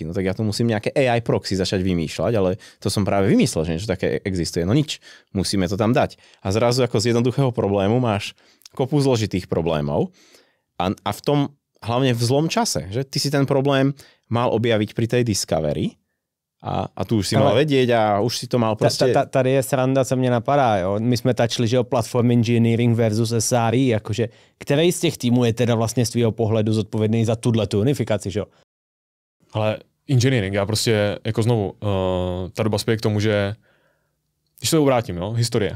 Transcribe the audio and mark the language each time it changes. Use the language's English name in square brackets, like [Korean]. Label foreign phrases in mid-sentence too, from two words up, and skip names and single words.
[Slovak] No tak ja tu musím nejaké [English] AI proxy [Slovak] začať vymýšľať, ale to som práve vymyslel, že niečo také existuje. No nič, musíme to tam dať. A zrazu ako z jednoduchého problému máš kopu zložitých problémov a v tom hlavne v zlom čase, že ty si ten problém mal objaviť pri tej Discovery a tu už si mal vedieť a už si to mal prostě... [Czech] Tady je sranda, co mě napadá, jo. My jsme tačli, že jo, [English] platform engineering [Czech] versus SRE, jakože, který z těch týmů je teda vlastně z tvýho pohledu zodpovědný za tuhletu unifikaci, že jo? Ale engineering, já prostě, jako znovu, ta doba spěje k tomu, že když se to obrátím, jo, historie.